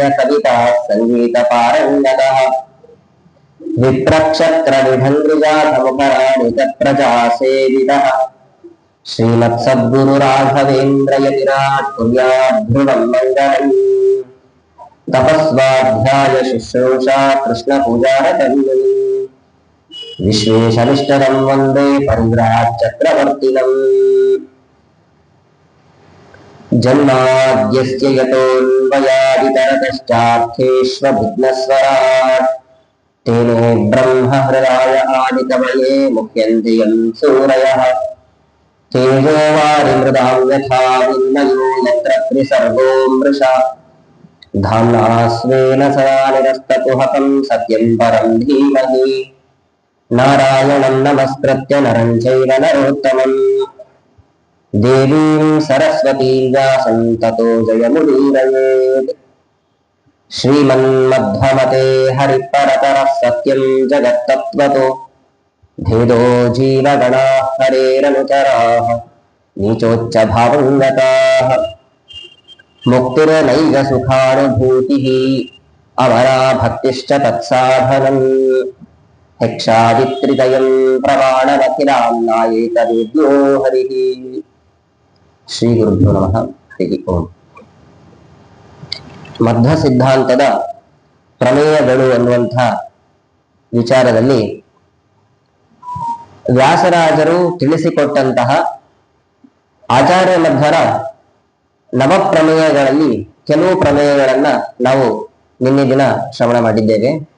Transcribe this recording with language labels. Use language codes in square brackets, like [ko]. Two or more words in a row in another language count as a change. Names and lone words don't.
[sa] ಕವಿತಾ ಸಂಗೀತ ಪಾರಂಗತಃ ವಿಪ್ರಕ್ಷತ್ರ ವಿಢಂಗ್ರಿಜಾತಮುಖರಾಣಿಕ ಪ್ರಜಾ ಸೇವಿತಃ ಶ್ರೀಮತ್ ಸದ್ಗುರು ರಾಘವೇಂದ್ರ ಯತಿರಾಟ್ ಕುರ್ಯಾತ್ ಧ್ರುವಂ ಮಂಗಳಂ ತಪಸ್ವಾಧ್ಯಾಯ ಶುಶ್ರೂಷಾ ಕೃಷ್ಣ ಪೂಜಾರತನ್ಮುನಿ ವಿಶ್ವೇಶನಿಷ್ಠರಂ ವಂದೇ ಪರಿವ್ರಾಟ್ ಚಕ್ರವರ್ತಿನಂ ಜನ್ಮಾದ್ಯಸ್ಯ ಯತೋನ್ವಯಾದಿತರತಶ್ಚಾರ್ಥೇಷ್ವಭಿಘ್ನಸ್ವರಾಟ್ ತೇನೇ ಬ್ರಹ್ಮ ಹೃದಯ ಆದಿಕವಯೇ ಮುಹ್ಯಂತಿ ಯಂ ಸೂರಯಃ ತೇಜೋ ವಾರಿಮೃದಾಂ ಯಥಾ ವಿನಿಮಯೋ ಯತ್ರ ತ್ರಿಸರ್ಗೋ ಮೃಷಾ ಧಾಮ್ನಾ ಸ್ವೇನ ಸದಾ ನಿರಸ್ತಕುಹಕಂ ಸತ್ಯಂ ಪರಂ ಧೀಮಹಿ ನಾರಾಯಣಂ ನಮಸ್ಕೃತ್ಯ ನರಂ ಚೈವ ನರೋತ್ತಮಂ ದೇವೀಂ ಸರಸ್ವತೀಂ ವ್ಯಾಸಂ ತತೋ ಜಯಮುದೀರಯೇತ್ ಶ್ರೀಮನ್ಮಧ್ವಮತೆ ಹರಿಪರತರಃ ಸತ್ಯಂ ಜಗತ್ತತ್ವತೋ ಭೇದೋ ಜೀವಗಣಾಃ ಹರೇರನುಚರಾಃ ನೀಚೋಚ್ಚ ಭಾವಂಗತಾಃ ಮುಕ್ತಿರ್ನೈವ ಸುಖಾನುಭೂತಿಃ ಅಮರಾ ಭಕ್ತಿಶ್ಚ ತತ್ಸಾಧನಂ ಯಕ್ಷಾದಿತ್ರಿದಯಂ ಪ್ರಮಾಣಮಖಿಲಾನ್ನಾಯೇತವೇದ್ಯೋ ಹರಿಃ ಶ್ರೀ ಗುರುಭ್ಯೋ ನಮಃ ಹರಿ ಓಂ. [kn] ಮಧ್ವ ಸಿದ್ಧಾಂತದ ಪ್ರಮೇಯಗಳು ಅನ್ನುವಂಥ ವಿಚಾರದಲ್ಲಿ ವ್ಯಾಸರಾಜರು ತಿಳಿಸಿಕೊಟ್ಟಂತಹ ಆಚಾರ್ಯ ಮಧ್ವರ ನವಪ್ರಮೇಯಗಳಲ್ಲಿ ಕೆಲವು ಪ್ರಮೇಯಗಳನ್ನ ನಾವು ನಿನ್ನೆ ದಿನ ಶ್ರವಣ ಮಾಡಿದ್ದೇವೆ.